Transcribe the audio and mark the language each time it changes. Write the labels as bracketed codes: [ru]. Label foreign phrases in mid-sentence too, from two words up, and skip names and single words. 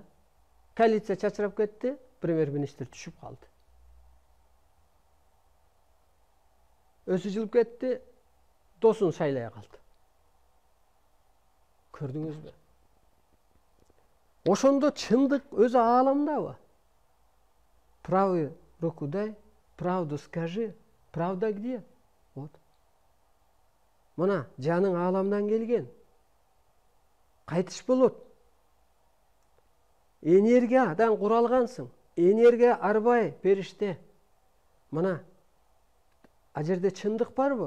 [ky] Коалиция чачырап кетти, премьер-министр түшүп калды. Өзү жылып кетти, досун шайлай калды. Көрдүңүзбү? Ошондо чындык өзү ааламдабы? [ru] Правую руку дай, правду скажи, правда где? Вот. [ky] Мына жаның ааламдан келген. Кайтыш болот. Энергиядан куралгансың. Энергия арбай периште. Мына а жерде чындык барбы?